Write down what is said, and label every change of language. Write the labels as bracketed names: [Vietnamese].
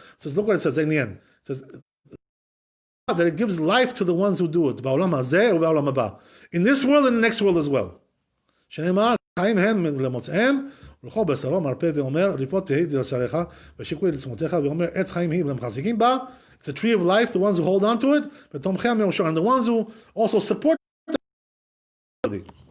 [English] Says, look what it says in the end. It says that it gives life to the ones who do it. [Hebrew] בעולם הזה ובעולם הבא. [English] In this world and the next world as well. [Hebrew] שנאמר, חיים הם למוצאיהם, ולכל בשרו מרפא ואומר, ריפות תהי לשעריך, ושיקוי לצמותיך, ואומר, עץ חיים היא ולמחזיקים בה. [English] It's a tree of life, the ones who hold on to it, [Hebrew] ותומכי המאושר, [English] and the ones who also support it.